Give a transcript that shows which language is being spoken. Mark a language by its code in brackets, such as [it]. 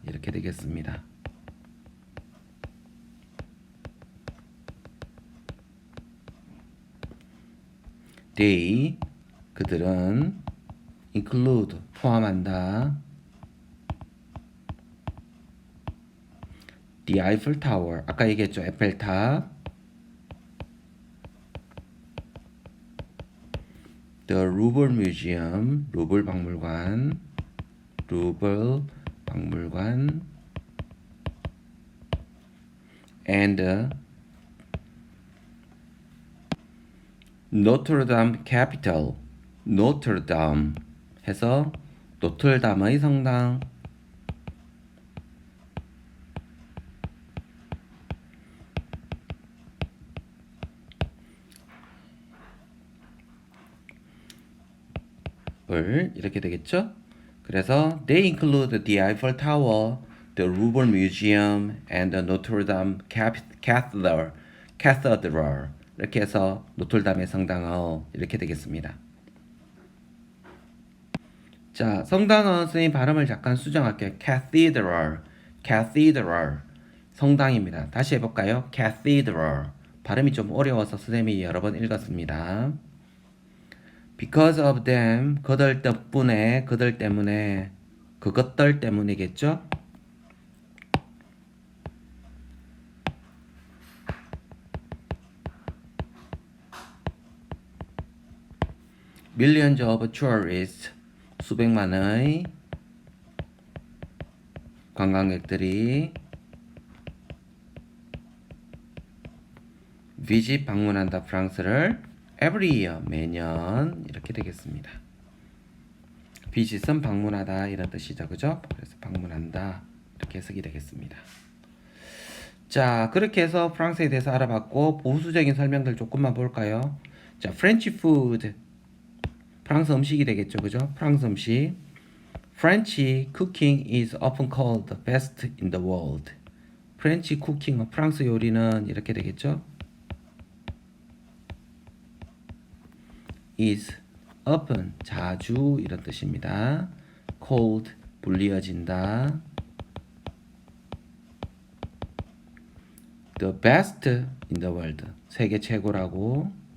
[ko] 이렇게 되겠습니다. They, 그들은 include, 포함한다. [en] The Eiffel Tower, [ko] 아까 얘기했죠. 에펠탑. [en] The Louvre Museum, [ko] 루블 박물관. 루블 박물관. And 노트르담 캐피털, 노트르담 해서 노틀담의 성당. 을 이렇게 되겠죠? [en] 그래서 they include the Eiffel Tower, the Louvre Museum, and the Notre Dame Cathedral. Cathedral. [ko] 이렇게 해서 노틀담의 성당을 이렇게 되겠습니다. 자, 성당은 선생님 발음을 잠깐 수정할게요. [en] Cathedral, Cathedral, [ko] 성당입니다. 다시 해볼까요? Cathedral. 발음이 좀 어려워서 선생님이 여러 번 읽었습니다. [en] Because of them, [ko] 그들 덕분에, 그들 때문에, 그것들 때문이겠죠? [en] Millions of tourists, [ko] 수백만의 관광객들이 visit, 방문한다, 프랑스를 [en] every year, [ko] 매년 이렇게 되겠습니다. visit은 방문하다 이런 뜻이죠, 그죠? 그래서 방문한다 이렇게 해석이 되겠습니다. 자, 그렇게 해서 프랑스에 대해서 알아봤고 보수적인 설명들 조금만 볼까요? 자, [en] French food, [ko] 프랑스 음식이 되겠죠, 그죠? 프랑스 음식. French cooking is often called the best in the world. 프렌치 쿠킹, 프랑스 요리는 이렇게 되겠죠? [en] is often, [ko] 자주 이런 뜻입니다. called, 불리어진다. [en] the best in the world, [ko] 세계 최고라고.